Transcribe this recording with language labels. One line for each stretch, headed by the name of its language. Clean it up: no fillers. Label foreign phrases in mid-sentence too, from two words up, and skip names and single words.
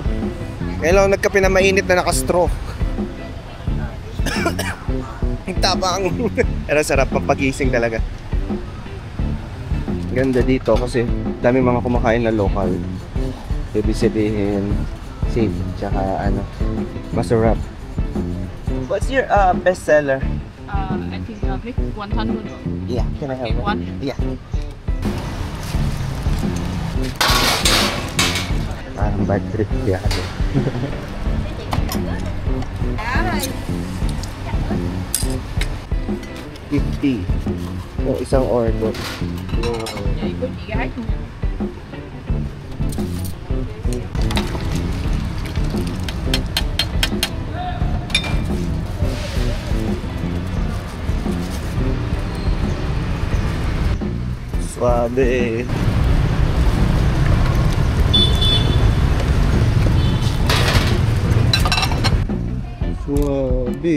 Filipino: Kailangan nagkape na mainit na naka-straw. Tapang. Pero sarap pang pagising talaga. Ganda dito kasi dami mga kumakain na local. Ibig sabihin safe, tsaka ano, masarap.
English: What's your best seller? I think make 100. Yeah, can I have one? Yeah.
Filipino: Parang
English: bad trip
Filipino: kaya. $50 yung isang order.
Vietnamese: Vậy của chị gái không? Suabe. Suabe.